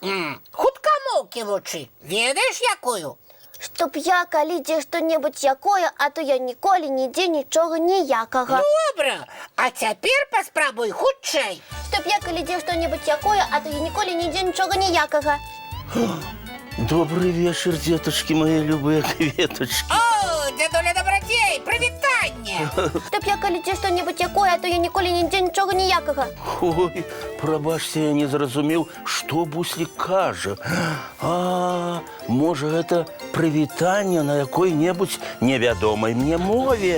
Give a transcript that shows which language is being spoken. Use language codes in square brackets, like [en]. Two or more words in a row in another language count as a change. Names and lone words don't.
[be] Хуткамоўкі вучы. Ведаеш якую? Чтоб я, калі дзе што-небудзь якое, а то я ніколі нідзе нічога ніякага. Добра, а цяпер паспрабуй хутчэй. Чтоб я, калі дзе што-небудзь якое, а то я ніколі нідзе нічога ніякага. [ru] Добрый вечер, деточки мои любые кветочки. О, [be] дзядуля Добрадзей, прывітанне. Чтоб я, калі дзе што-небудзь якое, а то я ніколі нідзе нічога ніякага. Ой, прабачце, я не зразумеў, што Буслік кажа. А, можа, гэта прывітанне на якой-небудзь невядомай мне мове.